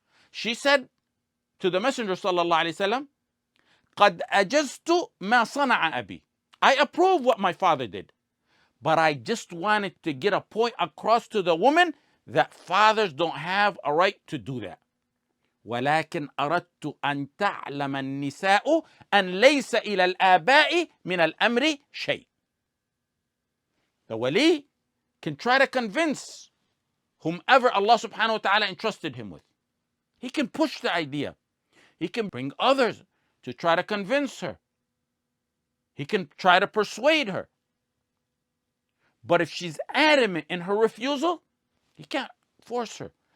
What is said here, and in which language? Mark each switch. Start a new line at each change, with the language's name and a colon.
English: She said to the Messenger sallallahu alaihi wasallam,
Arabic: قد أجزت ما صنع أبي.
English: I approve what my father did, but I just wanted to get a point across to the woman that fathers don't have a right to do that.
Arabic: ولكن أردت أن تعلم النساء أن ليس إلى الآباء من الأمر شيء.
English: The wali can try to convince whomever Allah subhanahu wa ta'ala entrusted him with. He can push the idea. He can bring others to try to convince her. He can try to persuade her. But if she's adamant in her refusal, he can't force her.